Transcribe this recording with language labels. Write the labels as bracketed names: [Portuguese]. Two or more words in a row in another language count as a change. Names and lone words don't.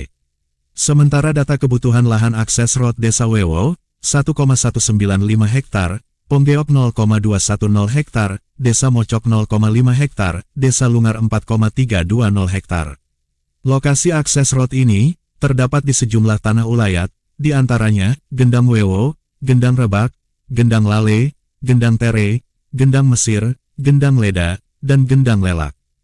[Indonesian] Sementara data kebutuhan lahan akses road Desa Wewo, 1,195 hektar, Ponggeok 0,210 hektar, Desa Mocok 0,5 hektar, Desa Lungar 4,320 hektar. Lokasi akses road ini, terdapat di sejumlah tanah ulayat, di antaranya, Gendang Wewo, Gendang Rebak, Gendang Lale, Gendang Tere, Gendang Mesir, Gendang Leda, dan Gendang Lelak.